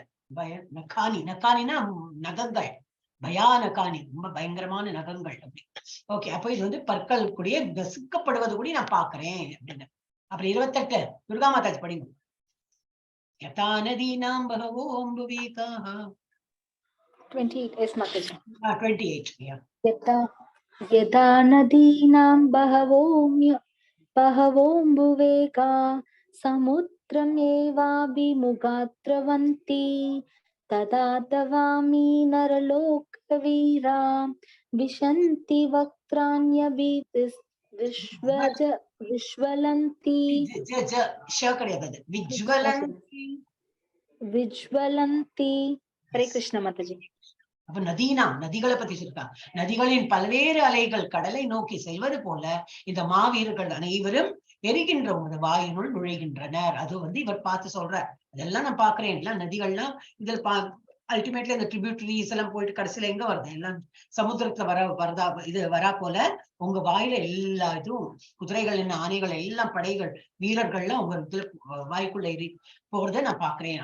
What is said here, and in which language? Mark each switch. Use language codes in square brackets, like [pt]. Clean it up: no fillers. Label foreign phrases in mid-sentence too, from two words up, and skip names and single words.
[ta] நக்கானினா நகங்கள், பயானகானி ரொம்ப பயங்கரமான நகங்கள் அப்படி. ஓகே, அப்ப இது வந்து பற்கள் கூடிய நசுக்கப்படுவது கூட நான் பாக்குறேன் அப்படின்னு. அப்புறம் 28 துர்கா மாதாஜி படிங்க. [sa] यथा नदीनां बहवो अम्बुवेगाः [en] 28 is Mataji. 28 yeah. [sa] यथा नदीनां बहवोऽम्बुवेगा समुद्रमेवाभिमुखाद्रवन्ति तदा तवामि नरलोकवीरा विशन्ति वक्त्राण्यभिविज्वलन्ति विज्वलन्ति. [hi] हरे कृष्ण माताजी. [ta] அப்ப நதிகளை பத்தி சொல்லிருக்கா. நதிகளின் பல்வேறு அலைகள் கடலை நோக்கி செல்வது போல இந்த மாவீரர்கள் அனைவரும் எரிகின்ற உமது வாயினுள் நுழைகின்றனர். அது வந்து இவர் பார்த்து சொல்றார். அதெல்லாம் நான் பாக்குறேன். எல்லாம் நதிகள்லாம் இதில் அல்டிமேட்லி இந்த ட்ரிபியூட்டரிஸ் எல்லாம் போயிட்டு கடைசியில எங்க வருது, எல்லாம் சமுத்திரத்துல வரா போல உங்க வாயில எல்லா இதுவும் குதிரைகள் என்ன ஆணைகள் எல்லாம் படைகள் வீரர்கள்லாம் உங்க இதுல வாய்க்குள்ள எரி போறதை நான் பாக்குறேன்.